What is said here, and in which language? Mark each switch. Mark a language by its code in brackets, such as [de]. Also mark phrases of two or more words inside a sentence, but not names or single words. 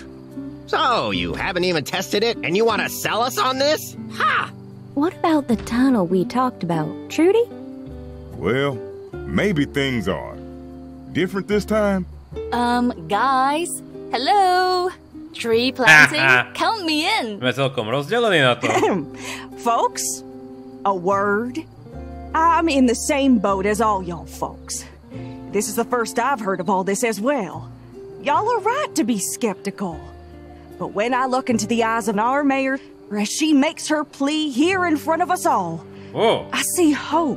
[en] So, you haven't even tested it, and you want to sell us on this? Ha! What about the tunnel we talked about, Trudy? Well, maybe things are different this time. Guys, hello? Tree planting? Count me in. [sk] Sme celkom rozdelení na to. [en] Folks, a word. I'm in the same boat as all y'all folks. This is the first I've heard of all this as well. Y'all are right to be skeptical. But when I look into the eyes of our mayor, as she makes her plea here in front of us all, I see hope.